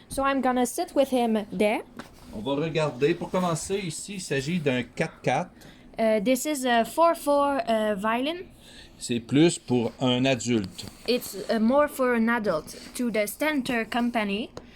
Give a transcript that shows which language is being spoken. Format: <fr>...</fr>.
<en>So I'm gonna sit with him there.</en> <fr>On va regarder. Pour commencer, ici, il s'agit d'un 4x4.</fr> <en>This is a 4/4 violin.</en> <fr>C'est plus pour un adulte.</fr> <en>It's more for an adult to the Stentor company.</en>